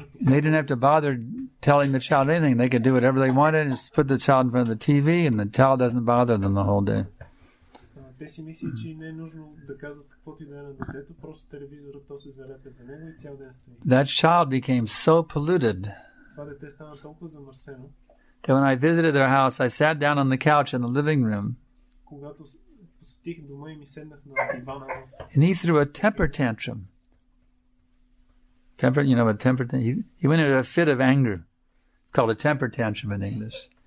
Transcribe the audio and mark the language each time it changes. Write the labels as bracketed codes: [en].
[en] They didn't have to bother telling the child anything. They could do whatever they wanted and just put the child in front of the TV and the child doesn't bother them the whole day. [bg] Те си мислят, че не е нужно да казват каквото и да е на детето, просто телевизорът то се залепя за него и цял ден стои. [en] That child became so polluted. [bg] Това дете стана толкова замърсено. [en] That when I visited their house, I sat down on the couch in the living room. [bg] Когато посетих дома и ми седнах на дивана. [en] And he threw a temper tantrum. You know what temper tantrum? He went into a fit of anger. It's called a temper tantrum in English.